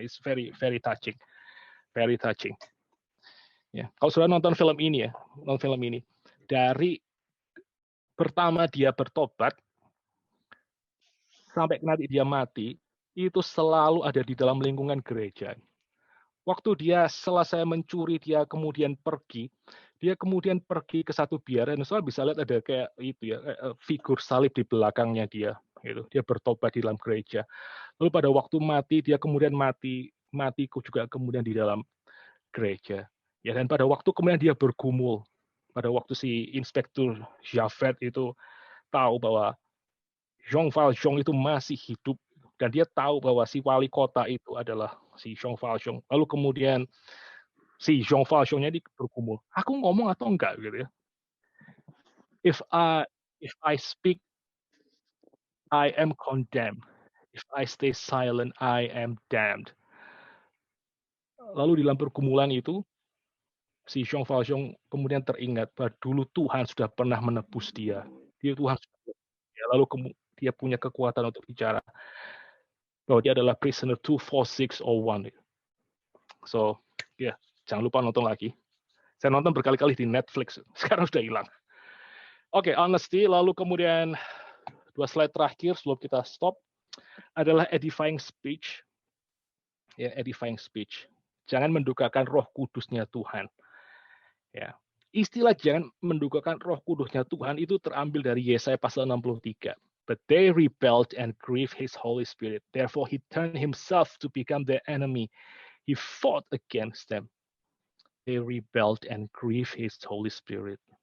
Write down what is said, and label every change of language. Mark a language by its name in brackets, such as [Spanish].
[English] It's very very touching, very touching. [Indonesian] Ya, kalau saudara nonton film ini ya, nonton film ini dari pertama dia bertobat sampai nanti dia mati, itu selalu ada di dalam lingkungan gereja. Waktu dia selesai mencuri, dia kemudian pergi, ke satu biara, dan saudara bisa lihat ada kayak itu ya, figur salib di belakangnya dia. Gitu. Dia bertobat di dalam gereja. Lalu pada waktu mati, dia kemudian mati juga kemudian di dalam gereja. Ya, dan pada waktu kemudian dia bergumul, pada waktu si Inspektur Javert itu tahu bahwa Jean Valjean itu masih hidup, dan dia tahu bahwa si wali kota itu adalah si Jean Valjean. Lalu kemudian si Jean Valjean-nya ini bergumul, aku ngomong atau enggak gitu ya. [English] If I speak, I am condemned. If I stay silent, I am damned. [Indonesian] Lalu di dalam pergumulan itu, si Jean Valjean kemudian teringat bahwa dulu Tuhan sudah pernah menebus dia. Tuhan sudah, lalu dia punya kekuatan untuk bicara bahwa dia adalah prisoner 24601. So, ya, jangan lupa nonton lagi. Saya nonton berkali-kali di Netflix. Sekarang sudah hilang. Oke, honesty. Lalu kemudian 2 slide terakhir sebelum kita stop adalah [English] edifying speech. [Indonesian] Ya, [English] edifying speech. [Indonesian] Jangan mendukakan Roh Kudusnya Tuhan. Ya. Istilah jangan mendukakan Roh Kudusnya Tuhan itu terambil dari Yesaya pasal 63. [English] But they rebelled and grieved his Holy Spirit. Therefore he turned himself to become their enemy. He fought against them. They rebelled and grieved his Holy Spirit.